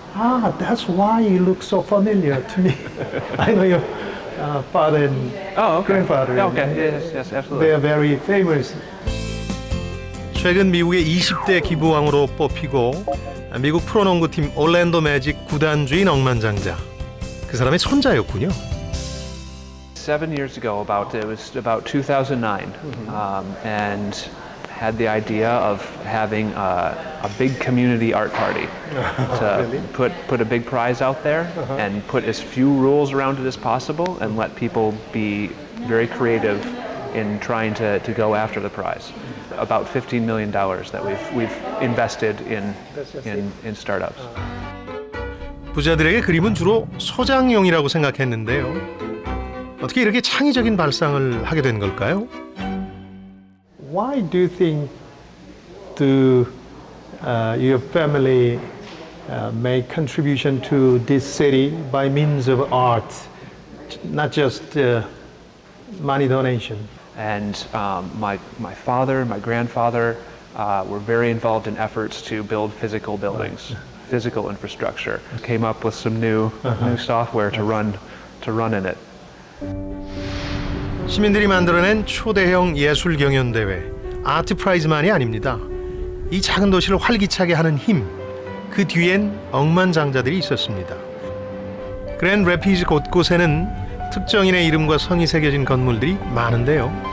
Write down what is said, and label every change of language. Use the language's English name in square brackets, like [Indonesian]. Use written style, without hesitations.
[English] Ah, that's why you look so familiar to me. I know your father and grandfather. Yeah, okay. Yes, absolutely. They are very famous. [Korean] 최근 미국의 20대 기부왕으로 뽑히고 미국 프로농구팀 올랜도 매직 구단주인 억만장자. 그 사람의 손자였군요. [English] 7 years ago, it was about 2009, and had the idea of having a big community art party to put a big prize out there and put as few rules around it as possible and let people be very creative in trying to go after the prize. About $15 million that we've invested in startups. [Korean] 부자들에게 그림은 주로 소장용이라고 생각했는데요. 어떻게 이렇게 창의적인 발상을 하게 된 걸까요? [English] Why do you think your family make contribution to this city by means of art, not just money donation? And my father and my grandfather were very involved in efforts to build physical buildings, physical infrastructure. Came up with some new software to run in it. [Korean] 시민들이 만들어낸 초대형 예술 경연 대회 아트 프라이즈만이 아닙니다. 이 작은 도시를 활기차게 하는 힘, 그 뒤엔 억만장자들이 있었습니다. 그랜드 래피즈 곳곳에는 특정인의 이름과 성이 새겨진 건물들이 많은데요.